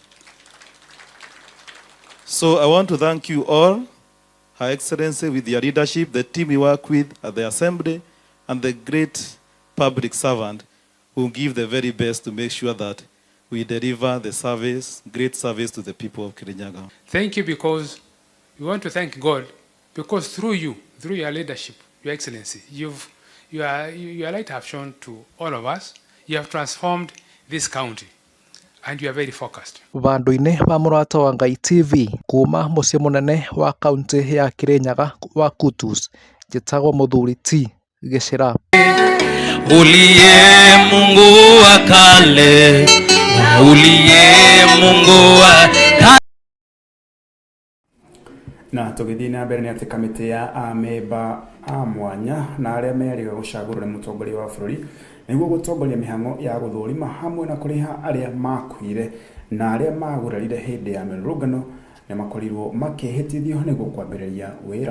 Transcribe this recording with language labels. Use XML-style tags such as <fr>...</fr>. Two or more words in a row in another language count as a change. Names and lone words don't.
<en>So I want to thank you all, Her Excellency, with your leadership, the team you work with at the Assembly, and the great public servant who give the very best to make sure that we deliver the service, great service to the people of Kirinyaga. Thank you, because we want to thank God, because through you, through your leadership, Your Excellency, your light have shown to all of us. You have transformed this county, and you are very focused.</en> <ki>Vandu-inĩ va Murata wa Ngai TV kuma mũciĩ mũnene wa kaunti ya Kirinyaga wa Kutus, njĩtagwo Mũthuri T Gĩchĩra.</ki> <sw>Uliye Mungu wa kale, uliye Mungu wa kale.</sw> <ki>Na tũgĩthiĩ na mbere nĩ atĩ kamĩtĩ ya amemba a mwanya na arĩa merĩga gũcagũrwo nĩ mũtongoria wa bũrũri nĩguo gũtongoria mĩhang'o ya gũthũrima hamwe na kũrĩha arĩa makuire na arĩa magurarire hĩndĩ ya mĩrũrũngano nĩ makorirwo makĩhĩtithio nĩguo kwambĩrĩria wĩra.</ki>